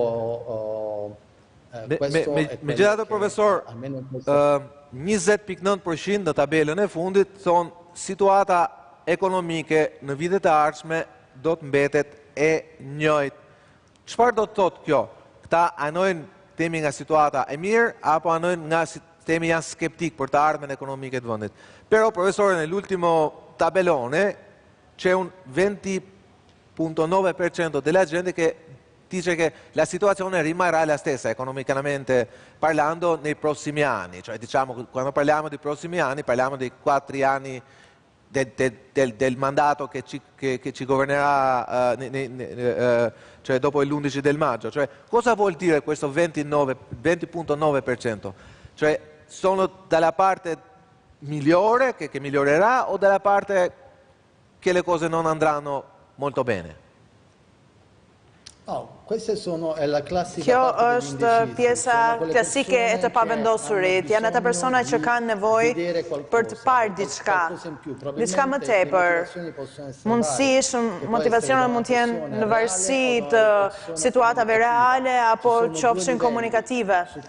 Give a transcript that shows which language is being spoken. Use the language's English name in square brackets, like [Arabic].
[Albanian] Megjithatë, profesor, 20.9% në tabelën e fundit thonë situata ekonomike në vitet e ardhshme do të mbetet e njëjtë. Çfarë do të thotë kjo? Këta anojnë temi nga situata e mirë, apo anojnë nga temi janë skeptik për të ardhmen ekonomike të vendit. [Italian] Però, professore, nell'ultimo tabellone c'è un 20.9% della gente che dice che la situazione rimarrà la stessa economicamente parlando nei prossimi anni. Cioè, diciamo, quando parliamo di prossimi anni, parliamo dei 4 anni del mandato che ci governerà cioè dopo l'11 del maggio. Cioè, cosa vuol dire questo 20.9%? Cioè, sono dalla parte migliore, che migliorerà, o dalla parte che le cose non andranno molto bene? [Albanian] Kjo është pjesa klasike e të pavendosurit. Janë ata persona që kanë nevojë për të parë diçka më tepër. Mundësisht, motivacionet mund të jenë në varësi të situatave reale apo qofshin komunikative.